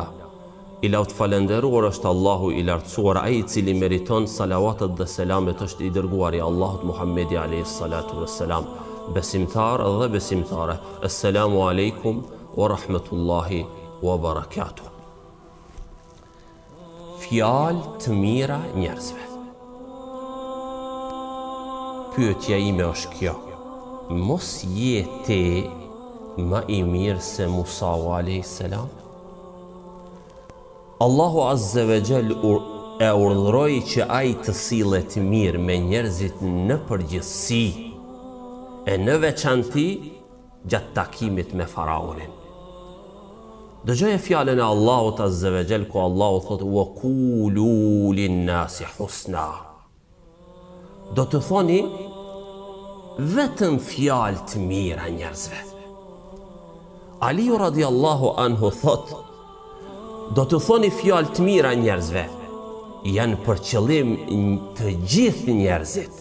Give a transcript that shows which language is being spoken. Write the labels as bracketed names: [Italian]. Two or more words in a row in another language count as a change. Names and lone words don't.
[Albanian] I lavt falenderuar është Allahu i lartësuar, ai i cili meriton salavatet dhe selamet është i dërguari Allahut Muhammedi [Arabic] عليه الصلاة والسلام. [Albanian] Besimtar dhe besimtare, [Arabic] السلام عليكم ورحمة الله وبركاته. [Albanian] Fjalë të mira njerëzve. Pyetja ime është kjo: mos je ti më i mirë se Musa [Arabic] عليه السلام? [Albanian] Allahu [Arabic] عز وجل [Albanian] e urdhëroi që ai të sillet mirë me njerëzit në përgjithësi, e në veçanti gjatë takimit me faraonin. Dëgjoje fjalën e Allahut [Arabic] عز وجل [Albanian] ku Allahu thotë: [Arabic] "وقولوا للناس حسنا." [Albanian] Do të thoni vetëm fjalë të mira njerëzve. Aliu [Arabic] رضي الله عنه [Albanian] thot: do të thoni fjalë të mira njerëzve, janë për qëllim të gjithë njerëzit.